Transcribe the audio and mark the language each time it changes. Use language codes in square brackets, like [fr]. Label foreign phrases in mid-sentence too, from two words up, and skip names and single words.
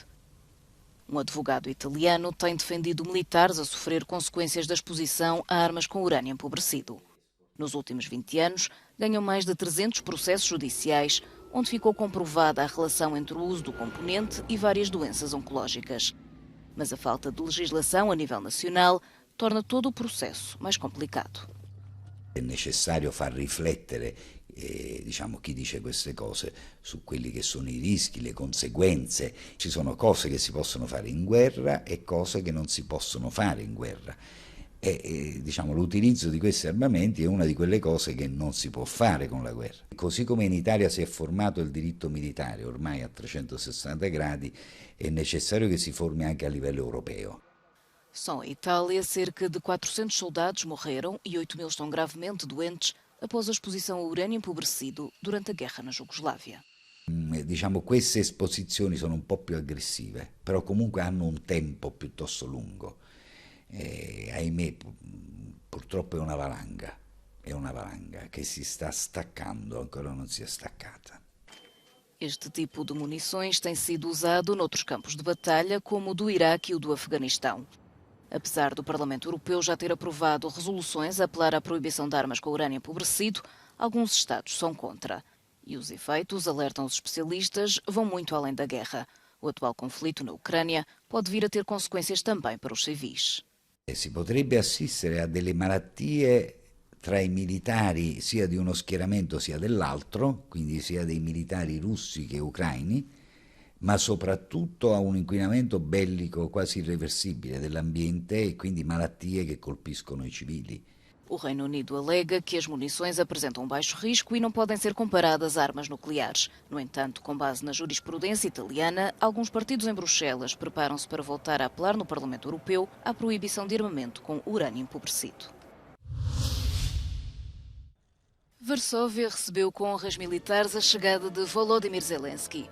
[pt] Um advogado italiano tem defendido militares a sofrer consequências da exposição a armas com urânio empobrecido. Nos últimos 20 anos, ganham mais de 300 processos judiciais, onde ficou comprovada a relação entre o uso do componente e várias doenças oncológicas. Mas a falta de legislação a nível nacional torna todo o processo mais complicado. [it] È necessario far riflettere chi dice queste cose su quelli che sono i rischi, le conseguenze. Ci sono cose che si possono fare in guerra e cose che non si possono fare in guerra. L'utilizzo di questi armamenti è una di quelle cose che non si può fare con la guerra. Così come in Italia si è formato il diritto militare ormai a 360 gradi, è necessario che si formi anche a livello europeo. [pt] Só em Itália, cerca de 400 soldados morreram e 8.000 estão gravemente doentes após a exposição a urânio empobrecido durante a guerra na Jugoslávia. [it] Queste esposizioni sono un po' più aggressive, però comunque hanno un tempo piuttosto lungo. Ahimè, purtroppo è una valanga che si sta staccando, ancora non si è staccata. [pt] Este tipo de munições tem sido usado noutros campos de batalha, como o do Iraque e o do Afeganistão. Apesar do Parlamento Europeu já ter aprovado resoluções a apelar à proibição de armas com urânio empobrecido, alguns Estados são contra. E os efeitos, alertam os especialistas, vão muito além da guerra. O atual conflito na Ucrânia pode vir a ter consequências também para os civis. [it] Si potrebbe assistere a delle malattie tra i militari sia di uno schieramento sia dell'altro, quindi sia dei militari russi che ucraini, ma soprattutto a un inquinamento bellico quasi irreversibile dell'ambiente e quindi malattie che colpiscono i civili. [pt] O Reino Unido alega que as munições apresentam baixo risco e não podem ser comparadas a armas nucleares. No entanto, com base na jurisprudência italiana, alguns partidos em Bruxelas preparam-se para voltar a apelar no Parlamento Europeu à proibição de armamento com urânio empobrecido. Varsóvia recebeu com honras militares a chegada de Volodymyr Zelensky.